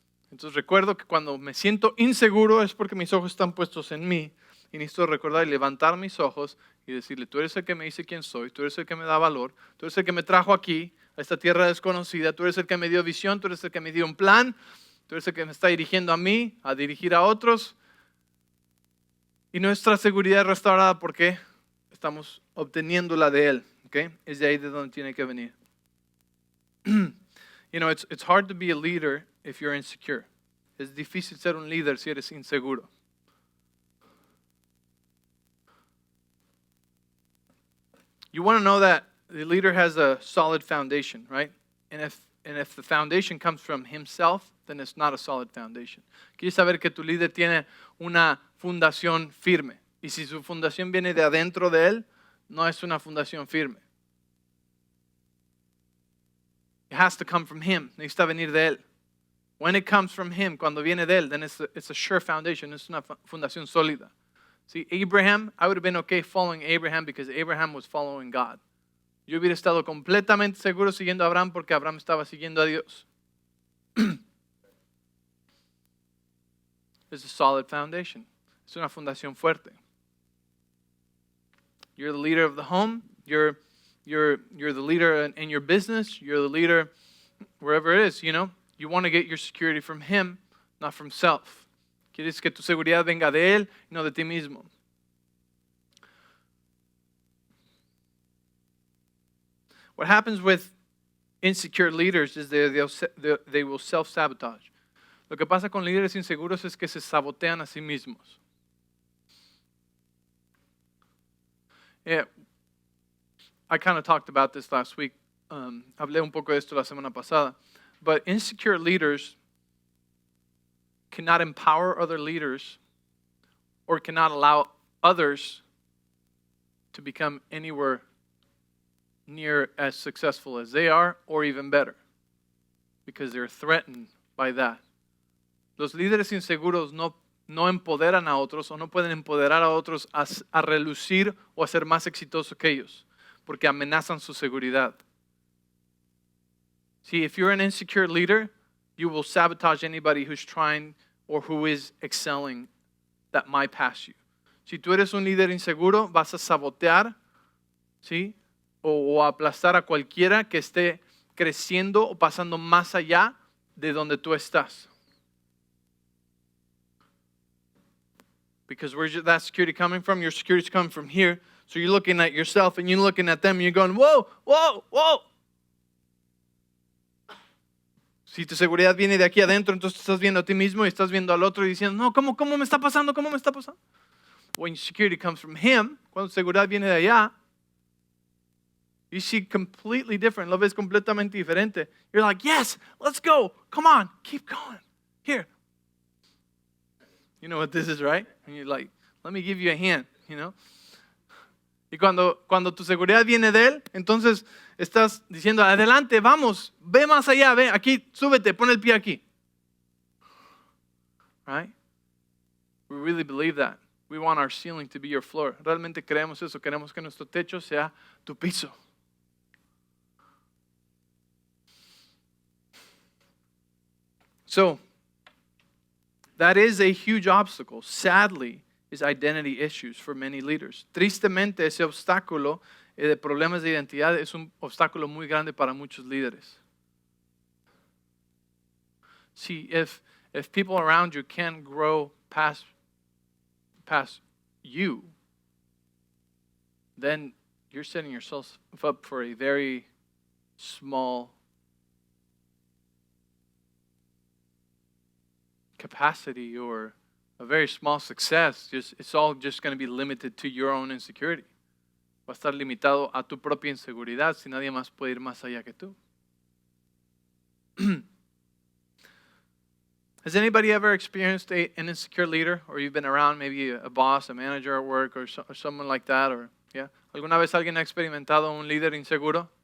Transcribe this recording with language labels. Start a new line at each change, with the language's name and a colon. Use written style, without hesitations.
Spanish: Entonces recuerdo que cuando me siento inseguro es porque mis ojos están puestos en mí. Y necesito recordar y levantar mis ojos y decirle, tú eres el que me dice quién soy, tú eres el que me da valor, tú eres el que me trajo aquí, a esta tierra desconocida, tú eres el que me dio visión, tú eres el que me dio un plan, tú eres el que me está dirigiendo a mí, a dirigir a otros. Y nuestra seguridad es restaurada porque estamos obteniéndola de Él. ¿Okay? Es de ahí de donde tiene que venir.
English: You know, it's hard to be a leader if you're insecure.
Spanish: Es difícil ser un líder si eres inseguro.
English: You want to know that the leader has a solid foundation, right? if the foundation comes from himself, then it's not a solid foundation.
Spanish: Quieres saber que tu líder tiene una fundación firme. Y si su fundación viene de adentro de él, no es una fundación firme.
English: It has to come from him.
Spanish: Necesita venir de él.
English: When it comes from him,
Spanish: cuando viene de él,
English: then it's a sure foundation.
Spanish: Es una fundación sólida.
English: See, Abraham, I would have been okay following Abraham because Abraham was following God.
Spanish: Yo hubiera estado completamente seguro siguiendo a Abraham porque Abraham estaba siguiendo a Dios.
English: It's a solid foundation.
Spanish: Es una fundación fuerte.
English: You're the leader of the home. You're the leader in your business. You're the leader wherever it is, you know. You want to get your security from him, not from self.
Spanish: Quieres que tu seguridad venga de él, no de ti mismo.
English: What happens with insecure leaders is they will self-sabotage.
Spanish: Lo que pasa con líderes inseguros es que se sabotean a sí mismos.
English: Yeah, I kind of talked about this last week.
Spanish: Hablé un poco de esto la semana pasada.
English: But insecure leaders cannot empower other leaders or cannot allow others to become anywhere near as successful as they are or even better because they're threatened by that.
Spanish: Los líderes inseguros no empoderan a otros o no pueden empoderar a otros a relucir o a ser más exitosos que ellos porque amenazan su seguridad.
English: See, if you're an insecure leader, you will sabotage anybody who's trying or who is excelling that might pass you.
Spanish: Si tú eres un líder inseguro, vas a sabotear, ¿sí? O aplastar a cualquiera que esté creciendo o pasando más allá de donde tú estás.
English: Because where's that security coming from? Your security is coming from here. So you're looking at yourself and you're looking at them and you're going, whoa, whoa, whoa.
Spanish: Si tu seguridad viene de aquí adentro, entonces estás viendo a ti mismo y estás viendo al otro y diciendo, no, ¿cómo me está pasando? ¿Cómo me está pasando?
English: When security comes from him,
Spanish: cuando seguridad viene de allá,
English: you see completely different.
Spanish: Lo ves completamente diferente.
English: You're like, yes, let's go. Come on, keep going. Here. You know what this is, right? And you're like, let me give you a hand, you know?
Spanish: Y cuando tu seguridad viene de él, entonces estás diciendo, adelante, vamos, ve más allá, ve, aquí, súbete, pon el pie aquí.
English: Right? We really believe that. We want our ceiling to be your floor.
Spanish: Realmente creemos eso, queremos que nuestro techo sea tu piso.
English: So, that is a huge obstacle. Sadly, is identity issues for many leaders.
Spanish: Tristemente, ese obstáculo de problemas de identidad es un obstáculo muy grande para muchos líderes.
English: See, if people around you can't grow past you, then you're setting yourself up for a very small capacity or a very small success. It's all just going to be limited to your own insecurity.
Spanish: Va a estar limitado a tu propia inseguridad si nadie más puede ir más allá que tú.
English: Has anybody ever experienced an insecure leader, or you've been around maybe a boss, a manager at work, or someone like that, or yeah?
Spanish: ¿Alguna vez alguien ha experimentado un líder inseguro?